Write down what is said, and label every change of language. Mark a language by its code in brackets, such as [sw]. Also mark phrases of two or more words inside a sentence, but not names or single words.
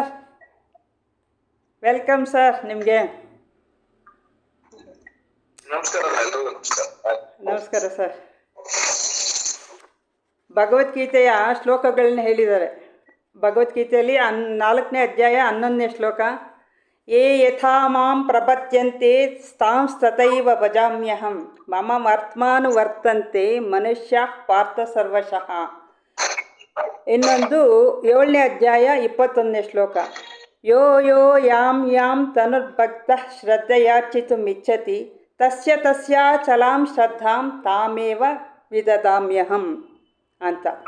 [en] welcome sir [kn] ನಿಮಗೆ. ನಮಸ್ಕಾರ ಸರ್. ಭಗವದ್ಗೀತೆಯ ಶ್ಲೋಕಗಳನ್ನ ಹೇಳಿದ್ದಾರೆ. ಭಗವದ್ಗೀತೆಯಲ್ಲಿ 4ನೇ ಅಧ್ಯಾಯ 11ನೇ ಶ್ಲೋಕ. [sa] ಯೇ ಯಥಾ ಮಾಂ ಪ್ರಪದ್ಯಂತೆ ತಾಂಸ್ತಥೈವ ಭಜಾಮ್ಯಹಂ ಮಮ ವರ್ತ್ಮಾನುವರ್ತಂತೆ ಮನುಷ್ಯ ಪಾರ್ಥ ಸರ್ವಶಃ. [kn] ಇನ್ನೊಂದು 7ನೇ ಅಧ್ಯಾಯ 21ನೇ ಶ್ಲೋಕ. [sa] ಯೋ ಯೋ ಯಾಂ ತನುರ್ಭಕ್ತಃ ಶ್ರದ್ಧೆಯಾರ್ಚಿತುಮಿಚ್ಛತಿ ತಸ್ಯಾಚಲಾಂ ಶ್ರದ್ಧಾಂ ತಾಮೇವ ವಿದದಾಮ್ಯಹಂ ಅಂತ.